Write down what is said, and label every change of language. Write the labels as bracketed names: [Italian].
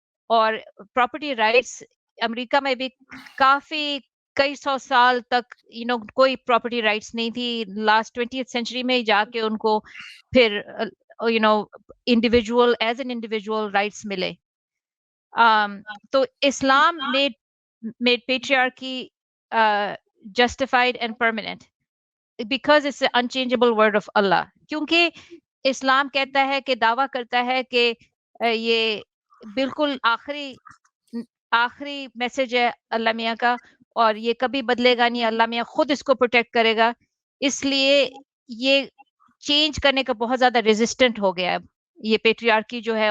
[Hindi] और property rights America में भी काफ़ी कई 100 साल तक कोई प्रॉपर्टी राइट्स नहीं थी। लास्ट 20th सेंचुरी में ही जाके उनको फिर you know individual as an individual rights मिले। [English] तो Islam made patriarchy justified and permanent because it's the unchangeable word of Allah. [Hindi] क्योंकि इस्लाम कहता है कि दावा करता है कि ये बिल्कुल आखिरी मैसेज है अल्लाह मियाँ का, और ये कभी बदलेगा नहीं। अल्लाह मियाँ खुद इसको प्रोटेक्ट करेगा। इसलिए ये चेंज करने का बहुत ज़्यादा रेजिस्टेंट हो गया है अब, ये पैट्रियार्की जो है।